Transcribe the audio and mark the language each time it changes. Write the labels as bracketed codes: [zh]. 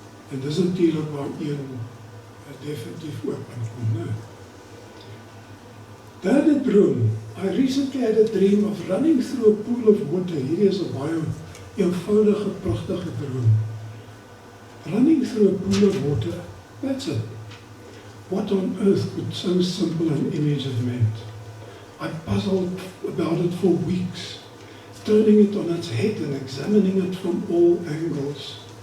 [af] En dis natuurlik waar een definitief ook aankom, né? Derde droom. [en] I recently had a dream of running through a pool of water. [af] Hierdie is 'n baie eenvoudige, pragtige droom. [en] Running through a pool of water, that's it. What on earth could so simple an image have meant? I puzzled about it for weeks, turning it on its head and examining it from all angles.